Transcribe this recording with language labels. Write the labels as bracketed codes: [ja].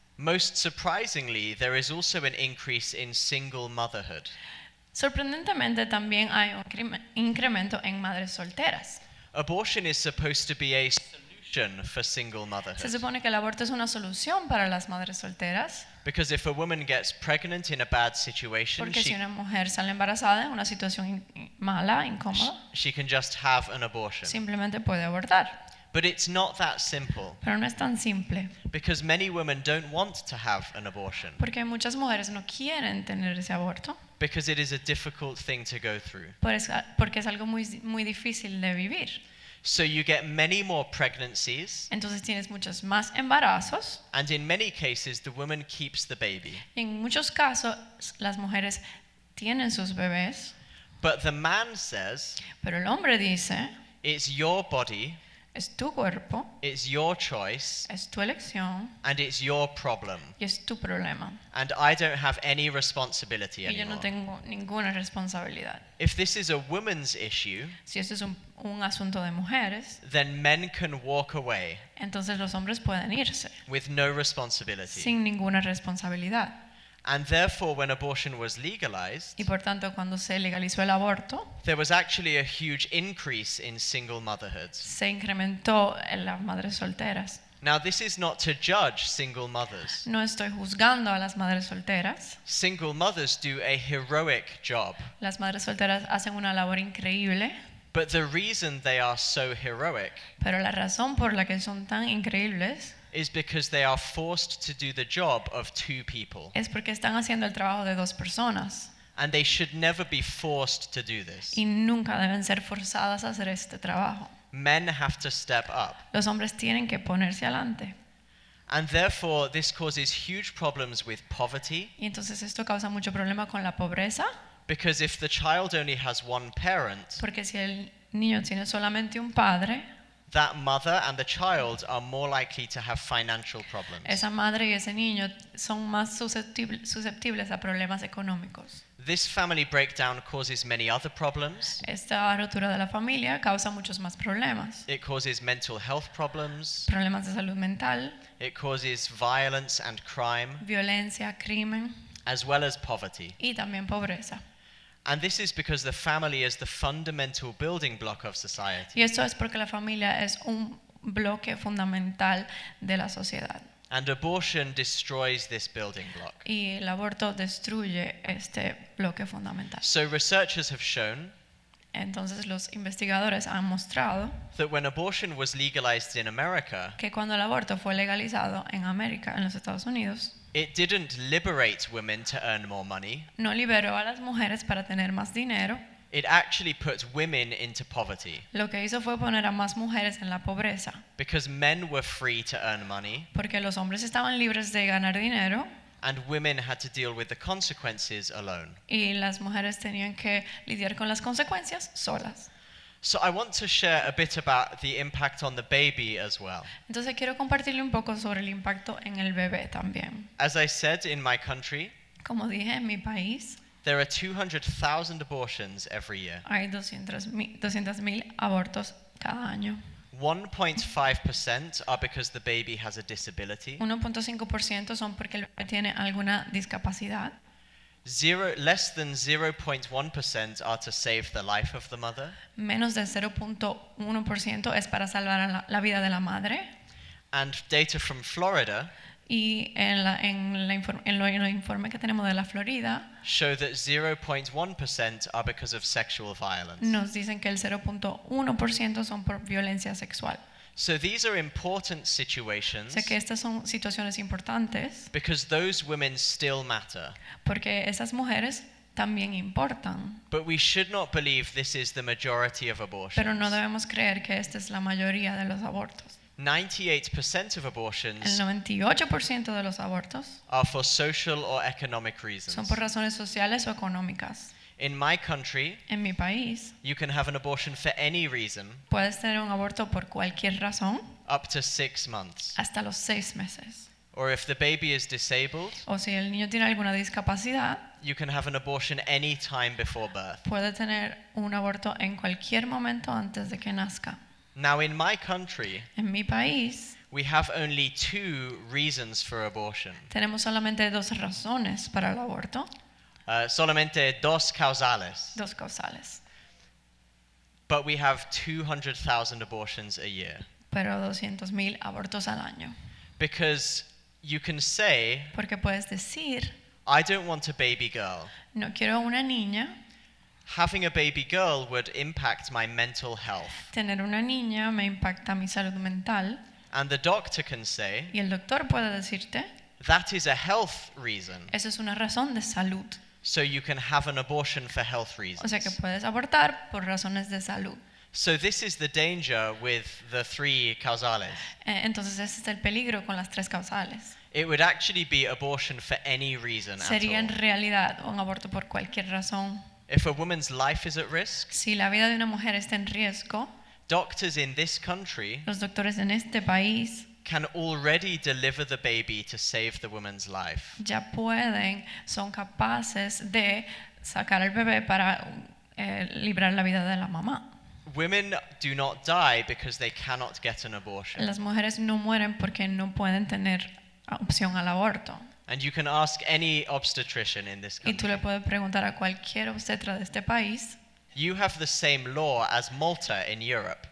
[en] Most surprisingly, there is also an increase in single motherhood. [es] Sorprendentemente, también hay un incremento en madres solteras. [en] Abortion is supposed to be a solution for single [es] Se [en] motherhood. [es] supone que el aborto es una solución para las madres solteras, [en] Because if a woman gets pregnant in a bad situation, [es] porque si una mujer sale embarazada en una situación mala, incómoda, [en] she can just have an abortion. [es] simplemente puede abortar. [en] But it's not that simple, [es] Pero no es tan simple, [en] because many women don't want to have an abortion, [es] porque muchas mujeres no quieren tener ese aborto, [en] because it is a difficult thing to go through. [es] porque es algo muy difícil de vivir. [en] So you get many more pregnancies, [es] Entonces tienes muchos más embarazos, [en] and in many cases the woman keeps the baby. [es] y en muchos casos las mujeres tienen sus bebés, [en] But the man says, [es] pero el hombre dice, [en] it's your body, [es] es tu cuerpo, [en] it's your choice, [es] es tu elección [en] and it's your problem. [es] y es tu problema. [en] And I don't have any responsibility [es] Y yo no [en] anymore. [es] tengo ninguna responsabilidad. [en] If this is a woman's issue, [es] Si esto es un asunto de mujeres, [en] then men can walk away [es] entonces los hombres pueden irse [en] with no responsibility. [es] sin ninguna responsabilidad. [en] And therefore, when abortion was legalized, [es] Y por tanto, cuando se legalizó el aborto, [en] there was actually a huge increase in single motherhoods. [es] se incrementó en las madres solteras. [en] Now, this is not to judge single mothers. [es] No estoy juzgando a las madres solteras. [en] Single mothers do a heroic job. [es] Las madres solteras hacen una labor increíble, [en] But the reason they are so heroic [es] pero la razón por la que son tan increíbles [en] is because they are forced to do the job of two people. [es] es porque están haciendo el trabajo de dos personas [en] And they should never be forced to do this. [es] y nunca deben ser forzadas a hacer este trabajo. [en] Men have to step up. [es] Los hombres tienen que ponerse adelante. [en] And therefore, this causes huge problems with poverty, [es] Y entonces esto causa mucho problema con la pobreza, [en] because if the child only has one parent, [es] porque si el niño tiene solamente un padre, [en] that mother and the child are more likely to have financial problems. [es] esa madre y ese niño son más susceptibles a problemas económicos. [en] This family breakdown causes many other problems. [es] Esta rotura de la familia causa muchos más problemas. [en] It causes mental health problems. [es] Problemas de salud mental, [en] It causes violence and crime, [es] violencia, crimen [en] as well as poverty. [es] y también pobreza. [en] And this is because the family is the fundamental building block of society. [es] Y esto es porque la familia es un bloque fundamental de la sociedad. [en] And abortion destroys this building block. [es] Y el aborto destruye este bloque fundamental. [en] So researchers have shown [es] Entonces los investigadores han mostrado [en] that when abortion was legalized in America, [es] que cuando el aborto fue legalizado en América, en los Estados Unidos, [en] it didn't liberate women to earn more money. [es] no liberó a las mujeres para tener más dinero. [en] It actually put women into poverty, [es] Lo que hizo fue poner a más mujeres en la pobreza, [en] because men were free to earn money [es] porque los hombres estaban libres de ganar dinero [en] and women had to deal with the consequences alone. [es] y las mujeres tenían que lidiar con las consecuencias solas. [en] So I want to share a bit about the impact on the baby as well. [es] Entonces quiero compartirle un poco sobre el impacto en el bebé también. [en] As I said, in my country, [es] Como dije, en mi país [en] there are 200,000 abortions every year. [es] hay 200,000 abortos cada año. [en] 1.5% are because the baby has a disability. [es] 1.5% son porque el bebé tiene alguna discapacidad. [en] Less than 0.1% are to save the life of the mother. [es] Menos del 0.1% es para salvar a la vida de la madre. [en] And data from Florida [es] Y en los informes que tenemos de la Florida [en] show that 0.1% are because of sexual violence. [es] nos dicen que el 0.1% son por violencia sexual. [en] So these are important situations [es] O sea que estas son situaciones importantes [en] because those women still matter. [es] porque esas mujeres también importan. [en] But we should not believe this is the majority of abortions. [es] Pero no debemos creer que esta es la mayoría de los abortos. [en] 98% of [es] El [en] abortions [es] 98% de los abortos [en] are for social or economic [es] son [en] reasons. [es] por razones sociales o económicas. [en] In my country, [es] En mi país [en] you can have an abortion for any reason [es] puedes tener un aborto por cualquier razón [en] up to 6 months. [es] hasta los 6 meses. [en] Or if the baby is disabled, [es] O si el niño tiene alguna discapacidad, [en] you can have an abortion any time before birth. [es] puede tener un aborto en cualquier momento antes de que nazca. [en] Now in my country, [es] En mi país [en] we have only 2 reasons for abortion. [es] tenemos solamente 2 razones para el aborto, Solamente 2 causales. 2 causales, [en] But we have 200,000 abortions a year. [es] pero 200,000 abortos al año. [en] Because you can say, [es] Porque puedes decir, [en] I don't want a baby girl. [es] no quiero una niña, [en] Having a baby girl would impact my mental health. [es] tener una niña me impacta mi salud mental, [en] And the doctor can say, [es] y el doctor puede decirte, [en] that is a health reason. [es] esa es una razón de salud. [en] So you can have an abortion for health [es] O sea que [en] reasons. [es] puedes abortar por razones de salud. [en] So this is the danger with the 3 causales. [es] Entonces ese es el peligro con las 3 causales. [en] It would actually be abortion for any reason at [es] Sería en [en] all. [es] realidad un aborto por cualquier razón. [en] If a woman's life is at risk, [es] Si la vida de una mujer está en riesgo, [en] doctors in this country [es] los doctores en este país [en] can already deliver the baby to save the woman's life. [es] ya son capaces de sacar al bebé para librar la vida de la mamá. [en] Women do not die because they cannot get an abortion. [es] Las mujeres no mueren porque no pueden tener opción al aborto. [en] And you can ask any obstetrician in this [es] Y tú le [en] country. [es] puedes preguntar a cualquier obstetra de este país, [en] You have the same law as Malta in Europe.